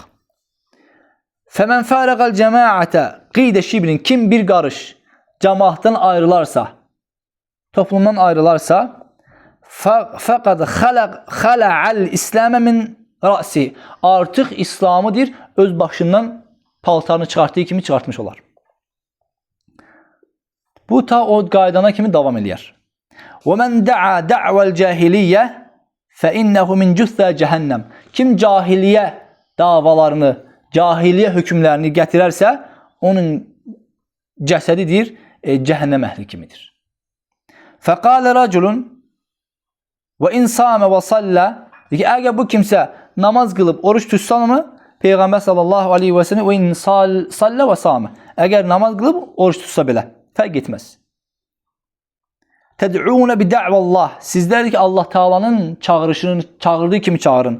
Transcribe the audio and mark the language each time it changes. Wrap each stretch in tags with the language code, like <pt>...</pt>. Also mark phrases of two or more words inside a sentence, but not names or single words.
<ar>فمن فارق الجماعة قيد شبر,</ar> <az>kim bir qarış cəmaatdan ayrılarsa, toplumdan ayrılarsa,</az> <ar>فقد خلع الإسلام من رأسه,</ar> <az>artıq İslamıdır, öz başından paltarını çıxartdığı kimi çıxartmış olar. Bu ta o qaydana kimi davam eləyər.</az> <ar>وَمَنْ دَعَى دَعْوَ الْجَاهِلِيَّةِ فَإِنَّهُ مِنْ جُثَّى cəhənnəm.</ar> <az>Kim cahiliyyə davalarını, cahiliyyə hökmlərini gətirərsə, onun cəsədidir, cəhənnəm əhli kimidir.</az> <ar>فَقَالَ رَجُلٌ وإن صام وصلى.</ar> <az>Əgər bu kimsə namaz qılıb oruç tutsa mı?</az> <ar>Peyğəmbər صلى الله عليه وسلم وإن صلى وصام.</ar> <az>Əgər namaz qılıb oruç tutsa belə, fərq etməz.</az> <ar>تدعون بدعوى الله.</ar> <az>Sizlər ki Allah Taala'nın çağırdığı kimi çağırın.</az>